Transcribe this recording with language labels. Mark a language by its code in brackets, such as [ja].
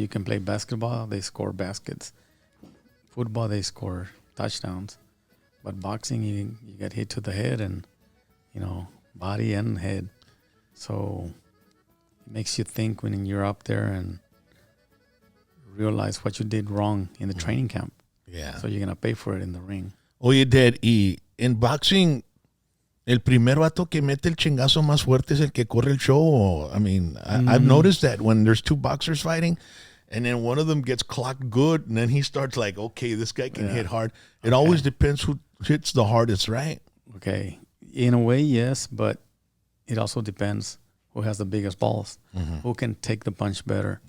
[en] You can play basketball, they score baskets. Football, they score touchdowns. But boxing, you get hit to the head and, you know, body and head. So it makes you think when you're up there and realize what you did wrong in the training camp. Yeah. So you're going to pay for it in the ring. [es] Oye, Dad, y en boxing, el primer vato que mete el chingazo más fuerte es el que corre el show. [en] I mean, I've noticed that when there's 2 boxers fighting, and then one of them gets clocked good, and then he starts like, okay, this guy can hit hard. It always depends who hits the hardest, right? Okay. In a way, yes, but it also depends who has the biggest balls, who can take the punch better,